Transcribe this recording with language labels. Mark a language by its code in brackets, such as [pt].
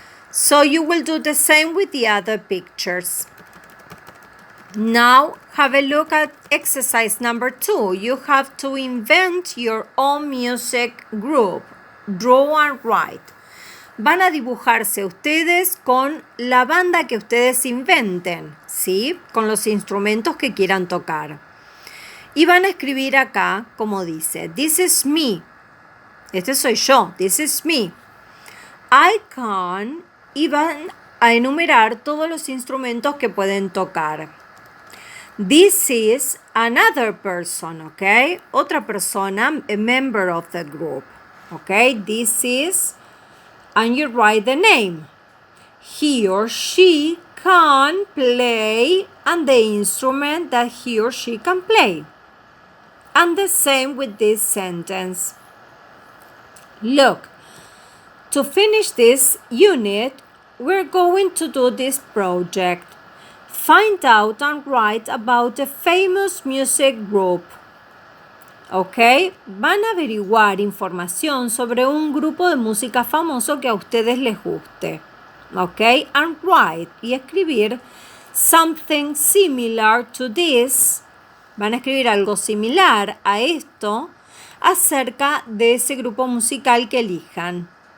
[en] So you will do the same with the other pictures. Now have a look at exercise number 2. You have to invent your own music group. Draw and write. [es] Van a dibujarse ustedes con la banda que ustedes inventen, ¿sí? Con los instrumentos que quieran tocar. Y van a escribir acá, como dice, [en] this is me. [es] Este soy yo, [en] this is me. I can, [es] y van a enumerar todos los instrumentos que pueden tocar. [en] This is another person, okay? [es] Otra persona, [en] a member of the group, okay? This is, and you write the name. He or she can play, and the instrument that he or she can play. And the same with this sentence. Look, to finish this unit, we're going to do this project. Find out and write about a famous music group. ¿Ok? [es] Van a averiguar información sobre un grupo de música famoso que a ustedes les guste. ¿Ok? [en] And write, [es] y escribir [en] something similar to this. [es] Van a escribir algo similar a esto acerca de ese grupo musical que elijan.